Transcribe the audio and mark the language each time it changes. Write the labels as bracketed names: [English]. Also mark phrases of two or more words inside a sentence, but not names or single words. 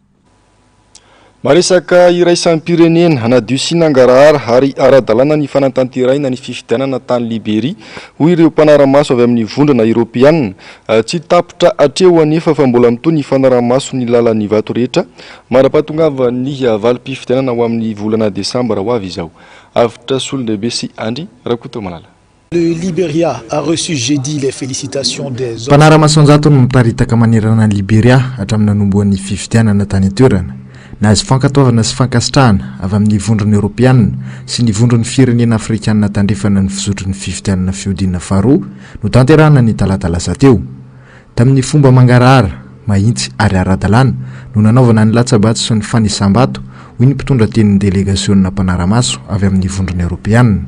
[Malagasy] Maresaka iraisampirenena anadio sy nangarahara ary ara-dalàna ny fanatanteraina ny fifidianana tany Liberia hoy ireo mpanaramaso avy amin'ny vondrana Europeanina. Tsy tapitra atreo anefa fa mbola mitoy ny fanaramaso ny lalan'ny vato rehetra marapahatongava ny valim-pifidianana ho amin'ny volana Desambra ho avy izao. Avitra solondehibe sy Andry Rakoto Malala. [French] Le Liberia a reçu jeudi les félicitations des hommes. [Malagasy] Mpanaramaso anjato no mitaritaka manerana ny Liberia hatramin'ny nanomboan'ny fifidianana tany an-toerana. Nahazo fankatoavana sy fankasitrahana avy amin'ny vondrona Europeanina sy ny vondron'ny firenena Afrikanina tandrefana ny fizotrony fifidianana fiodinana faharoa no tanterahana ny talatalasa teo. Tamin'ny fomba mangarahara, mahintsy ary ara-dalàna no nanaovana ny latsabato sy ny fanisam-bato hoy ny mpitondra tenin'ny delegasionna mpanaramaso avy amin'ny vondrona Europeanina.